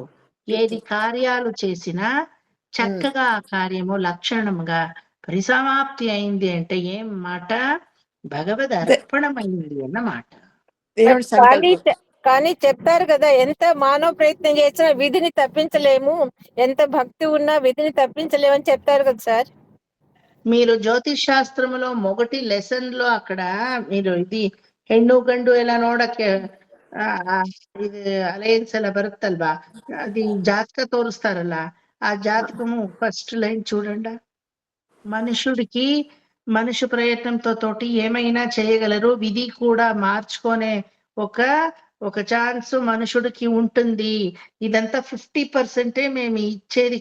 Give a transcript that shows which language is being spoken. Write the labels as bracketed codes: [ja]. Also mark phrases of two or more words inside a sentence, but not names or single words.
[te] ఏది కార్యాలు చేసినా చక్కగా ఆ కార్యము లక్షణముగా పరిసమాప్తి అయింది అంటే ఏం మాట? భగవద్ అర్పణమైంది అన్నమాట. దేవుడి సంకల్పం. కానీ చెప్తారు కదా, ఎంత మానవ ప్రయత్నం చేసినా విధిని తప్పించలేము, ఎంత భక్తి ఉన్నా విధిని తప్పించలేము అని చెప్తారు కదా సార్. మీరు ಜ್ಯೋತಿಷ್ ಶಾಸ್ತ್ರములో మొదటి లెసన్ లో అక్కడ మీరు ఇది [kn] ಹೆಣ್ಣು ಗಂಡು ಎಲ್ಲ ನೋಡಕ್ಕೆ ಇದು ಅಲಯನ್ಸ್ ಎಲ್ಲ ಬರುತ್ತಲ್ವಾ, [te] అది జాతక తోరుస్తారಲ್ಲ, ఆ జాతకము [en] first line [te] చూడండి. మనుషుడికి మనుషు ప్రయత్నంతో తోటి ఏమైనా చేయగలరు, విధి కూడా మార్చుకునే ఒక ఛాన్స్ మనుషుడికి ఉంటుంది. ఇదంతా 50% మేము ఇచ్చేది.